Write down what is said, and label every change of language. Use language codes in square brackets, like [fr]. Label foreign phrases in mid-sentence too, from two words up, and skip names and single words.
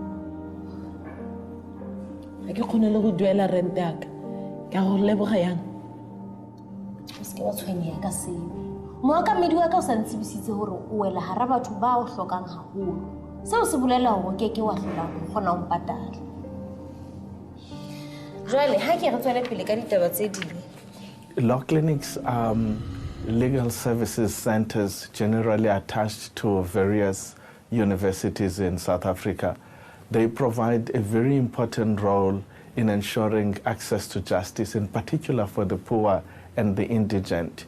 [st] Ha ke kgone le go duela rent ya ka ka go leboga yang o se ke wa tshwenyeha ka seo. Moakamedi wa ka o sa ntsibisitse hore o wela hara batho ba o hlokang haholo. Seo se bolela hore ke wa hlola go kgona ho mpatala. Jwale ha ke re tswele pele ka ditaba tse ding. [en] Law clinics are legal services centers generally attached to various universities in South Africa. They provide a very important role in ensuring access to justice, in particular for the poor and the indigent.